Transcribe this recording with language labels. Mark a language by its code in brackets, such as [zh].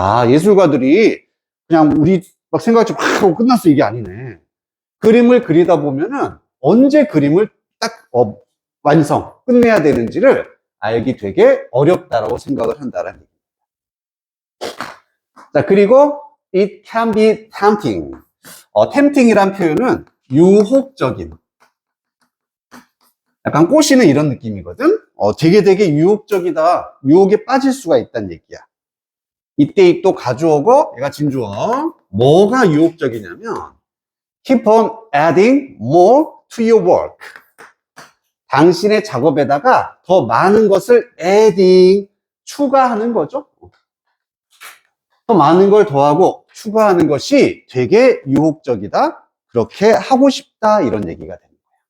[ko] 예술가들이 그냥 우리 막 생각 좀 하고 끝났어 이게 아니네. 그림을 그리다 보면은 언제 그림을 딱 완성, 끝내야 되는지를 알기 되게 어렵다라고 생각을 한다라는 얘기입니다. 자, 그리고 [en] it can be tempting. [ko] tempting이란 표현은 유혹적인. 약간 꼬시는 이런 느낌이거든? 되게 유혹적이다. 유혹에 빠질 수가 있다는 얘기야. 이때 또 가주어고 얘가 진주어. 뭐가 유혹적이냐면 [en] keep on adding more to your work. [ko] 당신의 작업에다가 더 많은 것을 adding, 추가하는 거죠. 더 많은 걸 더하고 추가하는 것이 되게 유혹적이다. 그렇게 하고 싶다. 이런 얘기가 됩니다.